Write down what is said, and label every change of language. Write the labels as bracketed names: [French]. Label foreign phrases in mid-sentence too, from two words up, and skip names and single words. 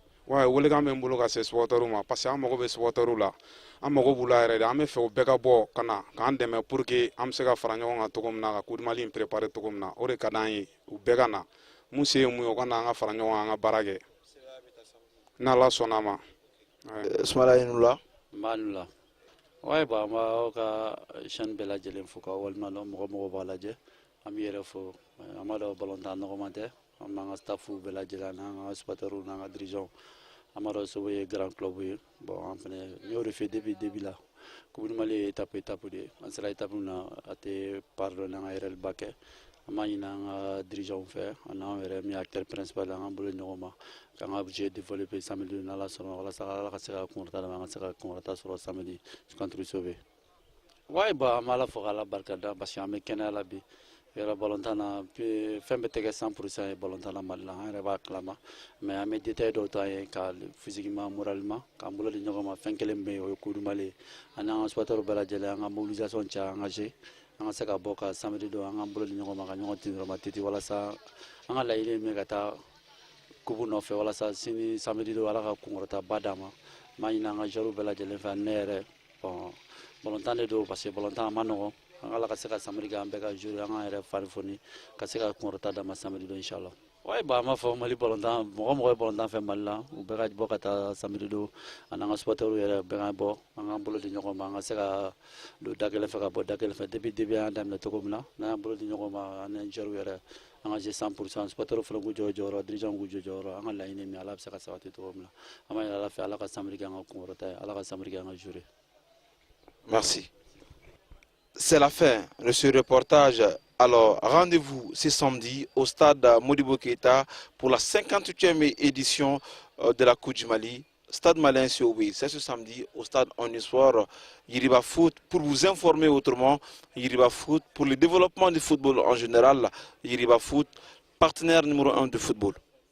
[Bambara] Ouais, welekan bɛ n bolo ka se supporteriw ma parce que an mago bɛ supporteriw la an mago b'u la yɛrɛ de an bɛ fɛ u bɛɛ ka bɔ ka na k'an dɛmɛ [French] pour que [Bambara] an bɛ se ka fara ɲɔgɔn kan togo min na ka Coupe du Mali in préparer togo min na o de ka d'an ye u bɛɛ ka na mun se ye mun ye o ka na an ka fara ɲɔgɔn kan an ka baara kɛ n'Ala sɔnn'a ma. Ismaila Inula. Manula. [French] Ouais, bah, [Bambara] ma ka chaîne bɛɛ lajɛlen fo ka walima dɔn mɔgɔ b'a lajɛ an b'i yɛrɛ fo an b'a dɔn balontan nɔgɔman tɛ an b'an ka staffu bɛɛ lajɛlen n'an ka supporters n'an ka dirigeants an b'a dɔn Sobo ye [French] grand club [Bambara] ye bon an fɛnɛ n y'o de fɛ [French] depuis début [Bambara] la Coupe du Mali ye étape de ye an sera étape min na a tɛ part dɔ n'an ka yɛrɛliba kɛ an b'a ɲini an ka dirigeants fɛ ani an yɛrɛ min ye [French] acteur principal [Bambara] an k'an bolo ɲɔgɔn ma k'an ka [French] jeu développer samedi [Bambara] n'Ala sɔnna walasa Ala ka se ka kunkɔrɔta d'an ma an ka se ka kunkɔrɔta sɔrɔ [French] samedi contre [Bambara] Sobe. [French] Ouais, bah, [Bambara] an b'Ala fo k'Ala barikada parce que an bɛ kɛnɛya la bi yɛrɛ balontan na fɛn bɛɛ tɛ kɛ 100% ye balontan na Mali la an yɛrɛ b'a kalama mais an bɛ détail dɔw ta ye ka [French] physiquement moralement [Bambara] k'an bolo di ɲɔgɔn ma fɛn kelen bɛ yen o ye Coupe du Mali ye ani an ka supporters bɛɛ lajɛlen an ka mobilisation caya engagé an ka se ka bɔ ka samedi don an k'an bolo di ɲɔgɔn ma ka ɲɔgɔn tin dɔrɔn titi walasa an ka laɲini ye min ye ka taa coupe nɔfɛ walasa sini samedi don Ala ka kunkɔrɔta ba d'an ma n b'a ɲini an ka joueurs bɛɛ lajɛlen fɛ ne yɛrɛ bon balontan de don parce que balontan a ma nɔgɔn an Ala ka se ka samedi kɛ an bɛɛ ka jouer an k'an yɛrɛ fani foni ka se ka kunkɔrɔta d'an ma samedi don inchallah. [French] Ouais, bah, [Bambara] an b'a fɔ Mali balontan mɔgɔ ye balontan fɛ Mali la u bɛɛ ka bɔ ka taa samedi don ani an ka supporters yɛrɛ bɛɛ ka bɔ an k'an bolo di ɲɔgɔn ma an ka se ka don da kelen fɛ ka bɔ da kelen fɛ [French] depuis début [Bambara] an y'a daminɛ cogo min na n'an y'an bolo di ɲɔgɔn ma ani joueurs yɛrɛ an ka jɛ 100% supporters fana k'u jɔ jɔyɔrɔ dirigeants k'u jɔ jɔyɔrɔ an ka laɲini min Ala bɛ se ka sabati cogo min na an b'a ɲini Ala fɛ Ala ka samedi kɛ an ka kunkɔrɔta ye Ala ka samedi kɛ an ka jouer. [French] Merci. C'est la fin de ce reportage. Alors, rendez-vous ce samedi au stade Modibo Keita pour la 58e édition de la Coupe du Mali. Stade Malien Sioui, c'est ce samedi au stade Oniswar Yiriba Foot. Pour vous informer autrement, Yiriba Foot, pour le développement du football en général, Yiriba Foot, partenaire numéro 1 de football.